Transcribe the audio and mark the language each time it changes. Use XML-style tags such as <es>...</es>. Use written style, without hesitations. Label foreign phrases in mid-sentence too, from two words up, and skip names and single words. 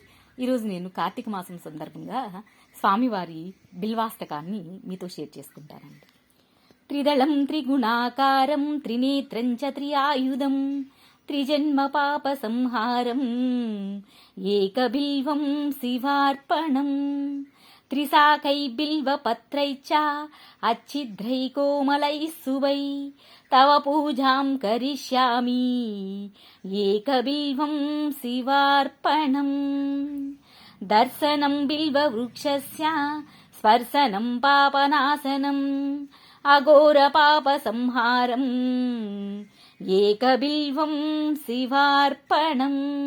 <te>ఈరోజు నేను కార్తీక మాసం సందర్భంగా స్వామివారి బిల్వాష్టకాన్ని మీతో షేర్ చేసుకుంటానండి.</te> <sa>త్రిదళం త్రిగుణాకారం త్రినేత్రం చ త్రియాయుధం త్రిజన్మ పాప సంహారం ఏకబిల్వం శివార్పణం త్రిశాకై బిల్వపత్రైశ్చ अच्छिद्रै कोमलैः सुवै तव पूजां करिष्यामि एकबिल्वं शिवार्पणम् दर्शनं बिल्ववृक्षस्य स्पर्शनं पापनाशनम् अघोरपापसंहारम् एकबिल्वं शिवार्पणम्</sa>